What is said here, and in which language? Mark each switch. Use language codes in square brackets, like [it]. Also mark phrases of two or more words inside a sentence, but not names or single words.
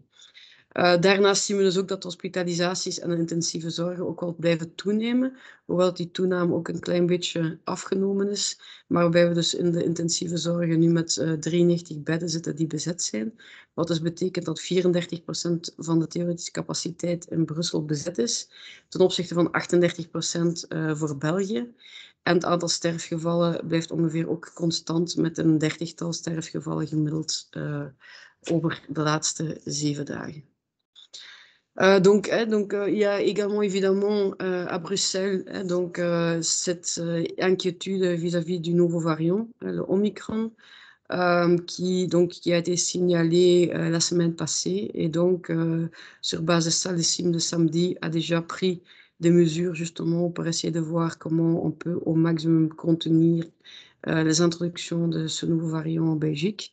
[nl] Daarnaast zien we dus ook dat hospitalisaties en de intensieve zorg ook wel blijven toenemen, hoewel die toename ook een klein beetje afgenomen is, maar waarbij we dus in de intensieve zorg nu met 93 bedden zitten die bezet zijn, wat dus betekent dat 34% van de theoretische capaciteit in Brussel bezet is, ten opzichte van 38% voor België. En het aantal sterfgevallen blijft ongeveer ook constant met een 30-tal sterfgevallen gemiddeld over de laatste 7 dagen. [fr] Donc, il y a également évidemment à Bruxelles cette inquiétude vis-à-vis du nouveau variant, le Omicron, qui a été signalé la semaine passée. Et donc, sur base de ça, le CIM de samedi a déjà pris des mesures justement pour essayer de voir comment on peut au maximum contenir les introductions de ce nouveau variant en Belgique.